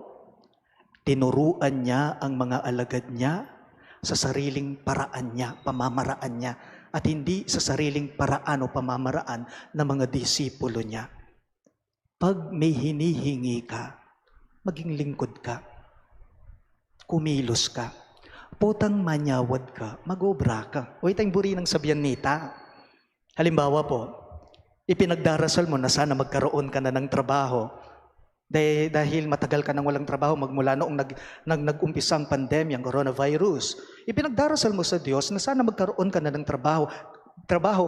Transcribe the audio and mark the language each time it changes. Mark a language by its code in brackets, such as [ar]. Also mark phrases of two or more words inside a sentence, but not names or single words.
[tl] Tinuruan niya ang mga alagad niya sa sariling paraan niya, pamamaraan niya, at hindi sa sariling paraan o pamamaraan ng mga disipulo niya. Pag may hinihingi ka, maging lingkod ka, kumilos ka, [pam] potang manyawad ka, magobra ka. O itang buri ng sabihan nita. [tl] Halimbawa po, ipinagdarasal mo na sana magkaroon ka na ng trabaho dahil matagal ka nang walang trabaho magmula noong nag-umpisa ang pandemya, ang coronavirus. Ipinagdarasal mo sa Diyos na sana magkaroon ka na ng trabaho.